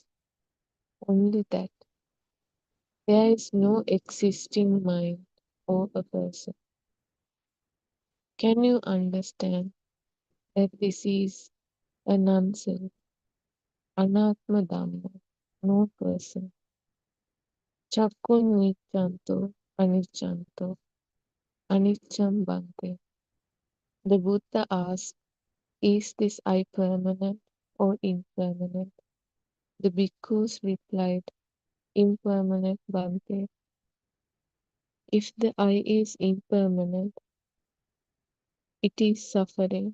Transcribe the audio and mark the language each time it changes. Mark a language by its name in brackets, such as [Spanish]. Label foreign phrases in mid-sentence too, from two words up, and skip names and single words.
[English] Only that. There is no existing mind or a person. Can you understand that this is a nonsense, [Pali] anatma dhamma, [English] no person? [Pali] Chakun nichanto, anichanto, anicham bante. [English] The Buddha asked, is this I permanent or impermanent? The bhikkhus replied, impermanent bante. If the I is impermanent, it is suffering.